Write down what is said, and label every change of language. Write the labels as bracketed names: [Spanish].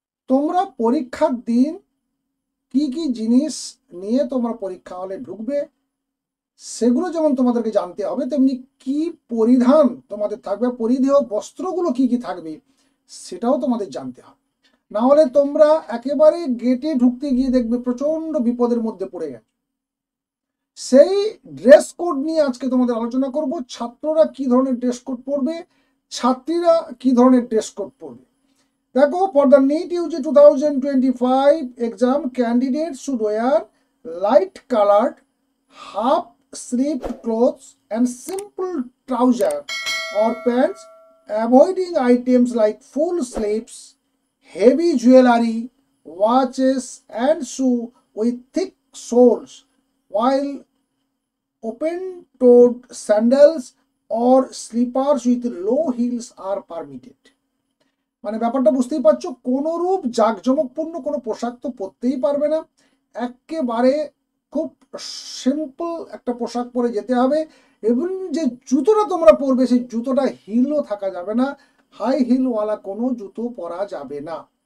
[Bangla] তোমরা পরীক্ষার দিন কি কি জিনিস নিয়ে তোমরা পরীক্ষা হলে ঢুকবে সেগুলো যেমন তোমাদেরকে জানতে হবে, তেমনি কি পরিধান তোমাদের থাকবে, পরিধেয় বস্ত্রগুলো কি কি থাকবে সেটাও তোমাদের জানতে হবে। না হলে তোমরা একেবারে গেটে ঢুকতে গিয়ে দেখবে প্রচন্ড বিপদের মধ্যে পড়ে গেছে। সেই ড্রেস কোড নিয়ে আজকে তোমাদের আলোচনা করব। ছাত্ররা কি ধরনের ড্রেস কোড পরবে, ছাত্রীরা কি ধরনের ড্রেস কোড পরবে। দেখো, [English] For the NEET UG 2025 exam, candidates should wear light colored half sleeved clothes and simple trouser or pants, avoiding items like full sleeves, heavy jewelry, watches and shoe with thick soles, while open-toed sandals or slippers with low heels are permitted. [Bangla] মানে ব্যাপারটা বুঝতেই পারছো, কোনো রূপ জাঁকজমকপূর্ণ কোনো পোশাক তো পরতেই পারবে না। একেবারে খুব সিম্পল একটা পোশাক পরে যেতে হবে। এবং যে জুতোটা তোমরা পরবে সেই জুতোটা হিলও থাকা যাবে না, হাই হিলওয়ালা কোনো জুতো পরা যাবে না।